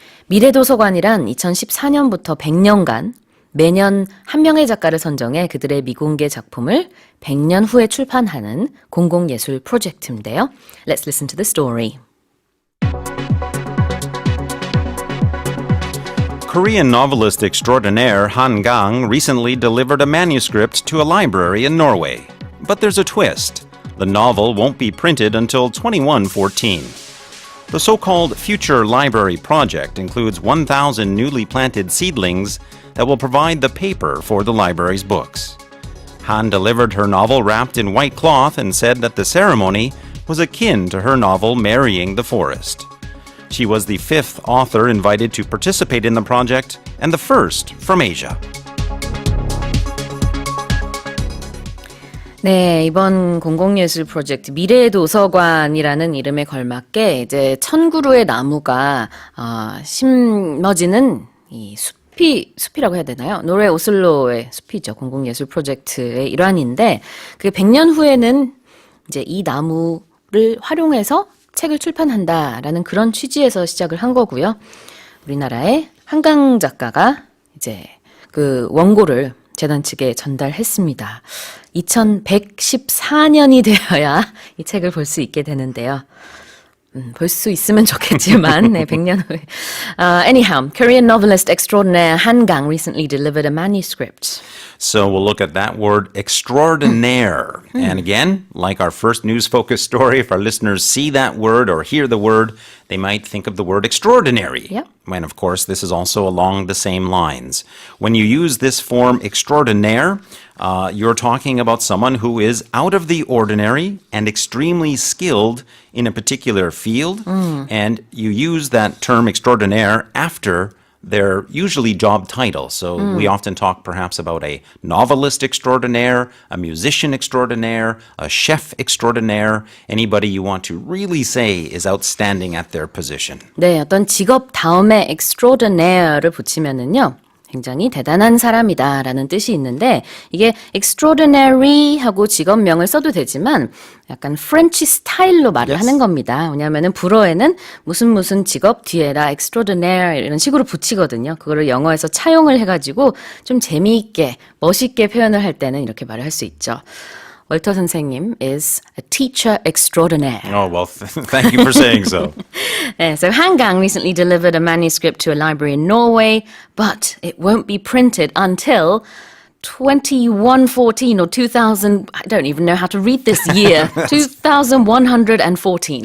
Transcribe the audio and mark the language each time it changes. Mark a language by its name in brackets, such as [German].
[Korean] 미래도서관이란 2014년부터 100년간 매년 한 명의 작가를 선정해 그들의 미공개 작품을 100년 후에 출판하는 공공예술 프로젝트인데요. [English] Let's listen to the story. Korean novelist extraordinaire Han Gang recently delivered a manuscript to a library in Norway. But there's a twist. The novel won't be printed until 2114. The so-called Future Library Project includes 1,000 newly planted seedlings that will provide the paper for the library's books. Han delivered her novel wrapped in white cloth and said that the ceremony was akin to her novel Marrying the Forest. She was the fifth author invited to participate in the project and the first from Asia. [Korean] 네, 이번 공공예술 프로젝트 미래의 도서관이라는 이름에 걸맞게 이제 1000그루의 나무가 심어지는 이 숲이라고 해야 되나요? 노르웨이 오슬로의 숲이죠. 공공예술 프로젝트의 일환인데 그게 100년 후에는 이제 이 나무를 활용해서 책을 출판한다라는 그런 취지에서 시작을 한 거고요. 우리나라의 한강 작가가 이제 그 원고를 재단 측에 전달했습니다. 2114년이 되어야 이 책을 볼 수 있게 되는데요. 볼 수 있으면 좋겠지만, 네, 100년 후에. [English] Anyhow, Korean novelist extraordinaire Han Gang recently delivered a manuscript. So we'll look at that word extraordinaire. And again, like our first news focus story, if our listeners see that word or hear the word, they might think of the word extraordinary. Yep. And of course, this is also along the same lines. When you use this form extraordinaire, you're talking about someone who is out of the ordinary and extremely skilled in a particular field. And you use that term extraordinaire after their usually job title. So we often talk perhaps about a novelist extraordinaire, a musician extraordinaire, a chef extraordinaire, anybody you want to really say is outstanding at their position. [Korean] 네, 어떤 직업 다음에 extraordinaire를 붙이면은요. 굉장히 대단한 사람이다라는 뜻이 있는데 이게 extraordinary 하고 직업명을 써도 되지만 약간 프렌치 스타일로 말을 하는 겁니다. 왜냐하면은 불어에는 무슨 직업 뒤에다 extraordinaire 이런 식으로 붙이거든요. 그거를 영어에서 차용을 해가지고 좀 재미있게 멋있게 표현을 할 때는 이렇게 말을 할 수 있죠. [English] 월터 선생님 is a teacher extraordinaire. Oh, well, thank you for saying so. Yeah, so Han Gang recently delivered a manuscript to a library in Norway, but it won't be printed until 2114 or 2000, I don't even know how to read this year, 2114.